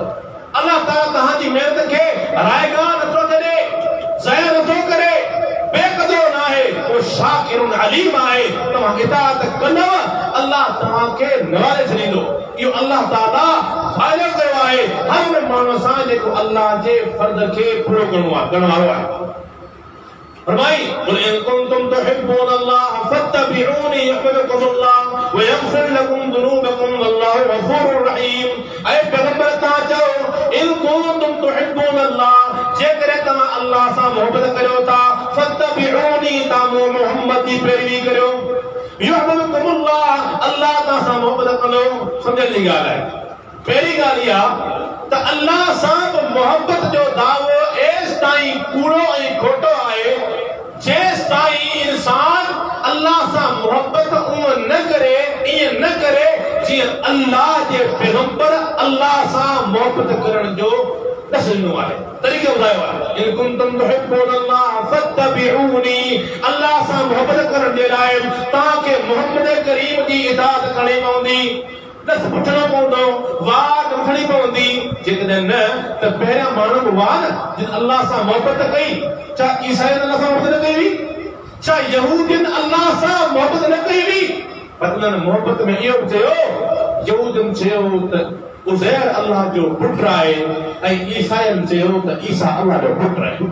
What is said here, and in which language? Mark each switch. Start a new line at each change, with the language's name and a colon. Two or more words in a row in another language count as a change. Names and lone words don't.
Sindhi: अल्लाह ताला तव्हांजी महिनत खे रायगाह नथो छॾे, ज़ाया नथो करे, बेक़दर न आहे, उहो
Arabic: شاكر عليم
Sindhi: आहे। तव्हां इताअत कंदव, अल्लाह तव्हांखे नवाज़े छॾींदो। इहो अल्लाह ताला फ़ाइदो कयो आहे हर उन माण्हू सां जेको अल्लाह जे फ़र्ज़ खे पूरो करण वारो आहे।
Arabic: फरमाई قل إن كنتم تحبون الله فاتبعوني يحببكم الله و يغفر لكم ذنوبكم والله غفور رحيم.
Sindhi: ऐ पैगंबर तव्हां चओ
Arabic: إن كنتم تحبون الله,
Sindhi: जेकॾहिं तव्हां अल्लाह सां मोहबत करियो था, फत्तबिऊनी, तव्हां मोहम्मद जी पैरवी करियो, युहिब्बुकुमुल्लाह, अल्लाह तव्हां सां मोहबत कंदो। सम्झण जी ॻाल्हि आहे। पहिरीं ॻाल्हि इहा त अल्लाह सां मोहब्बत जो दावो एसि ताईं कूड़ो ऐं खोटो आहे जेसि ताईं इंसान अल्लाह सां मोहब्बत उहो न करे, ईअं न करे जीअं अल्लाह जे पैगंबर अल्लाह सां मोहब्बत करण जो दसनो आहे, तरीक़ो ॿुधायो आहे।
Arabic: إن كنتم تحبون الله فاتبعوني,
Sindhi: अल्लाह सां मोहब्बत करण जे लाइ तव्हांखे मोहम्मद करीम जी इताअत करणी पवंदी, दस पुछणो पवंदो, वाट वठणी पवंदी। जेकॾहिं न त पहिरियां माण्हू हुआ न जिन अल्लाह सां मोहब्बत कई, छा ईसाइनि अल्लाह सां मोहब्बत न कई हुई? छा यहूदियुनि अल्लाह सां मोहब्बत न कई हुई? पतन मोहब्बत में इहो चयो यहूदन चयो त उज़ैर अल्लाह जो पुट आहे ऐं ईसाईन चयो त ईसा अल्लाह जो पुट आहे।